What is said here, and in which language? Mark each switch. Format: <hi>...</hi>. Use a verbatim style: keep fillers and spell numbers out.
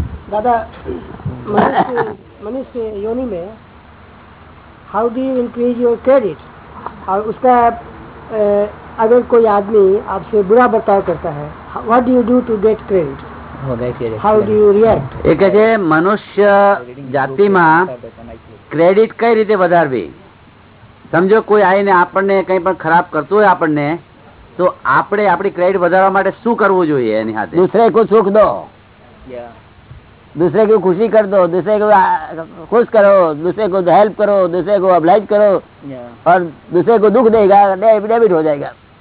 <hi>दादा मनुष्य मनुष्य योनि में</hi> <en>How do you increase your credit?</en> <hi>और उसका अ, अगर कोई आदमी आपसे बुरा बर्ताव करता है,</hi> <en>What do you do to get credit? Oh, guys, yeah, yeah. How do you react?</en> <gu>એ કહે છે મનુષ્ય જાતિમાં ક્રેડિટ કઈ રીતે વધારવી. સમજો કોઈ આવીને આપણને કંઈ પણ ખરાબ કરતું હોય આપણને, તો આપણે આપણી ક્રેડિટ વધારવા માટે શું કરવું જોઈએ એની સાથે?</gu> <hi>दूसरे को सुख दो,</hi> <en>Yeah.</en> <hi>दूसरे की खुशी कर दो, दूसरे को आ- खुश करो, दूसरे को हेल्प करो, दूसरे को अबलाइज करो,</hi> <en>Yeah.</en> <hi>और दूसरे को दुख देगा, डेबिट डेबिट हो जाएगा.</hi>